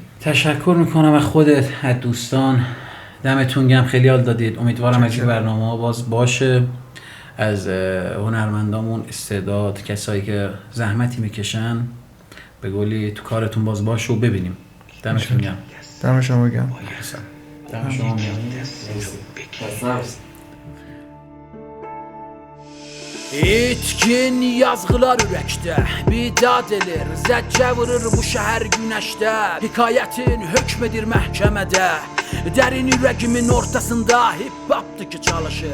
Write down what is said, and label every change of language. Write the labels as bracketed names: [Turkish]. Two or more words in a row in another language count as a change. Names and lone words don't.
[Persian] تشکر میکنم از خودت، از دوستان، دمتون گرم، خیلی حال دادید. امیدوارم از این برنامه باز باشه، از هنرمندامون استعداد، کسایی که زحمتی میکشن به قولی تو کارتون باز باشه و ببینیم. دمتون گرم. دم شما گرم. دم شما گرم. [Azerbaijani] İtkin yazgılar ürəkdə, bidad elir, zəccə vurur bu şəhər günəşdə. Hekayətin hökmedir məhkəmədə, dərin ürəgimin ortasında hip-hopdur ki çalışır.